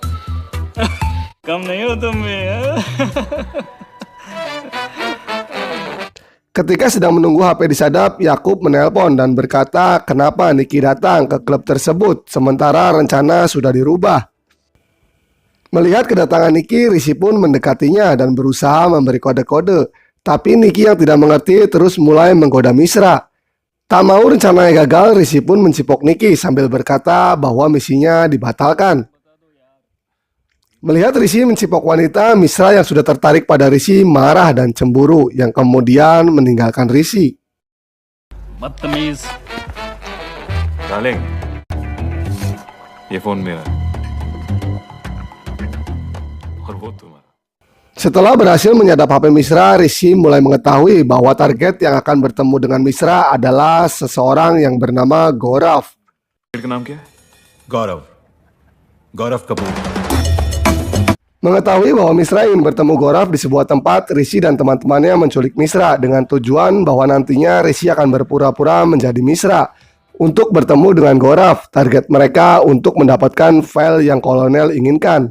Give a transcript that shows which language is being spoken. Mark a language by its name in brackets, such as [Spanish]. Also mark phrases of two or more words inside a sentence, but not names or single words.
[Hindi] कम नहीं हो तुम भी. [Indonesian] Ketika sedang menunggu HP disadap, Yakub menelpon dan berkata kenapa Nicky datang ke klub tersebut sementara rencana sudah dirubah. Melihat kedatangan Nicky, Rishi pun mendekatinya dan berusaha memberi kode-kode. Tapi Nicky yang tidak mengerti terus mulai menggoda Mishra. Tak mau rencananya gagal, Rishi pun mencipok Nicky sambil berkata bahwa misinya dibatalkan. Melihat Rishi mencipok wanita, Mishra yang sudah tertarik pada Rishi marah dan cemburu yang kemudian meninggalkan Rishi. [Hindi] बदतमीज डार्लिंग ये फोन मेरा है और वो तुम्हारा. [Indonesian] Setelah berhasil menyadap HP Mishra, Rishi mulai mengetahui bahwa target yang akan bertemu dengan Mishra adalah seseorang yang bernama Gaurav. [Hindi] का नाम क्या है? गौरव कपूर. [Indonesian] Mengetahui bahwa Mishra ingin bertemu Gaurav di sebuah tempat, Rishi dan teman-temannya menculik Mishra dengan tujuan bahwa nantinya Rishi akan berpura-pura menjadi Mishra untuk bertemu dengan Gaurav. Target mereka untuk mendapatkan file yang kolonel inginkan.